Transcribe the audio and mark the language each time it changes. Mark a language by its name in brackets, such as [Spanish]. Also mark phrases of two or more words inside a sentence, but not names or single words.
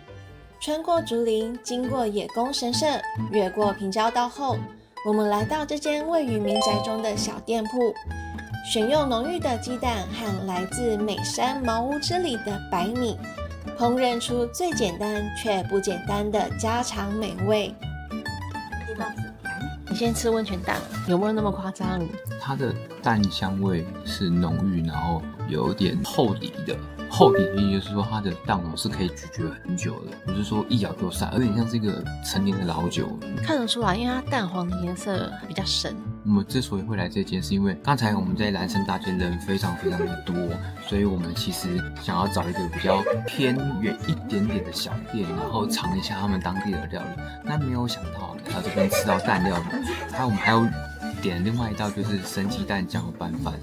[Chinese] 穿過竹林，經過野宮神社，越過平交道後，我們來到這間位於民宅中的小店鋪，選用濃郁的雞蛋和來自美山茅屋之裡的白米，烹飪出最簡單卻不簡單的家常美味。你先吃溫泉蛋，有沒有那麼誇張？它的蛋香味是濃郁，然後有點厚底的。厚底的意思就是說，它的蛋黃是可以咀嚼很久的，不是說一咬就散，有點像是一個陳年的老酒。看得出來，因為它蛋黃的顏色比較深。我們之所以會來這間，是因為剛才我們在嵐山大街人非常的多，所以我們其實想要找一個比較偏遠一點點的小店，然後嘗一下他們當地的料理。但沒有想到來到這邊吃到蛋料理，我們還有點另外一道就是生雞蛋醬油拌飯。